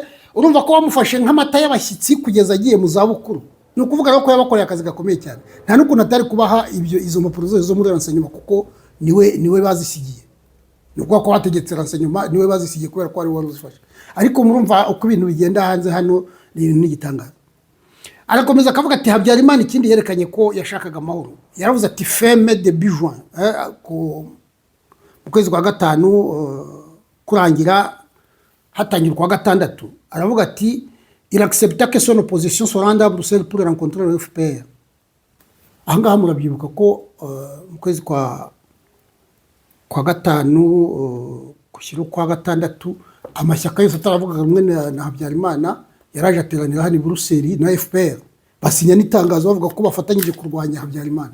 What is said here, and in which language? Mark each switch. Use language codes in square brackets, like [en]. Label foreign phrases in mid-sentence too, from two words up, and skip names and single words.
[rw] urumva ko bamufashe nk'amata y'abashyitsi kugeza agiye mu zabukuru ni ukuvuga rero ko yabakoreye akazi gakomeye cyane nta n'ukuntu atari kubaha izo mpapuro zose zo muri renseignement kuko niwe bazisigiye ni ukuvuga ko bategetse renseignement niwe bazisigiye kubera ko ari wari uzifashe ariko murumva uko ibintu bigenda hanze hano ni ibintu n'igitangaza arakomeza akavuga ati Habyarimana ikindi yerekanye ko yashakaga amahoro yaravuze ati [fr] feme de juin [rw] mu kwezi kwa gatanu kurangira hatangira kwa gatandatu aravuga ati [fr] il accepta que son opposition soit rendue à Bruxelles pour rencontrer le FPR [rw] ahangaha murabyibuka ko mu kwezi kwa kwa gatanu gushyira ukwa gatandatu amashyaka yose ataravugaga rumwe na Habyarimana yaraje ateranira hano i Buruseli na FPR basinya n'itangazo bavuga ko bafatanyije kurwanya Habyarimana.